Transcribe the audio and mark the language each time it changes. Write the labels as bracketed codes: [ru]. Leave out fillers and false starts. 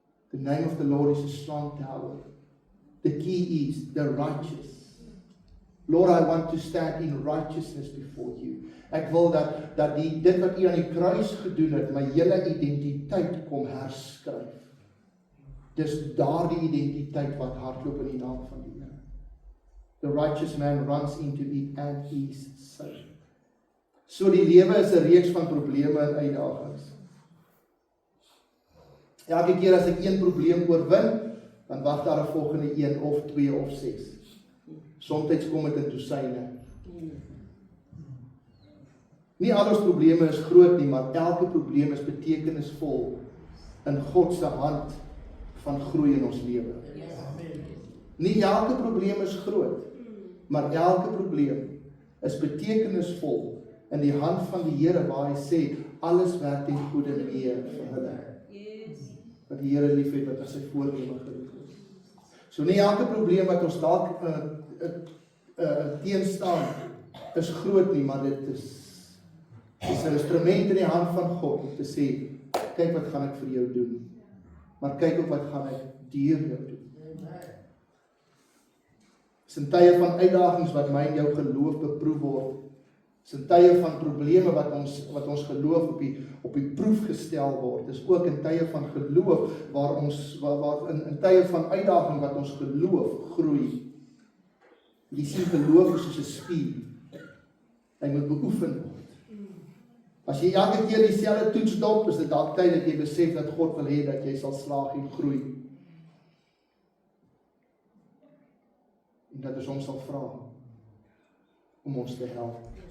[en] The name of the Lord is a strong tower. The key is the righteous. Lord, I want to stand in righteousness before you. [af] Ek wil dat dit wat U aan die kruis gedoen het, my hele identiteit kom herskryf. Dis daardie identiteit wat hardloop in die naam van die Here. [en] The righteous man runs into it and is safe. [af] So die lewe is 'n reeks van probleme en uitdagings. Elke keer as ek een probleem oorwin, dan wag daar 'n volgende een of 2 of 6. Somstyds kom dit in dosyne. Nie al ons probleme is groot nie, maar elke probleem is betekenisvol in God se hand van groei in ons lewe. Nie elke probleem is groot, maar elke probleem is betekenisvol in die hand van die Here, waar hy sê, alles werk ten goeie mee vir hulle. Wat die Here liefhet, wat as sy voorneme geroep is. So nie elke probleem wat ons dalk teenstaan, is groot nie, maar dit is 'n instrument in die hand van God, om te sê, kyk wat gaan ek vir jou doen, maar kyk ook wat gaan ek deur jou doen. Dis in tye van uitdagings wat my en jou geloof beproef word. Dis in tye van probleme wat ons geloof op die proef gestel word. Dis ook in tye van geloof waar in tye van uitdaging wat ons geloof groei. Jy sien, geloof is soos 'n spier. Hy moet beoefen word. As jy elke keer dieselfde toets dop, is dit dalk tyd dat jy besef dat God wil hê dat jy sal slaag en groei. En dat ons hom sal vra om ons te help.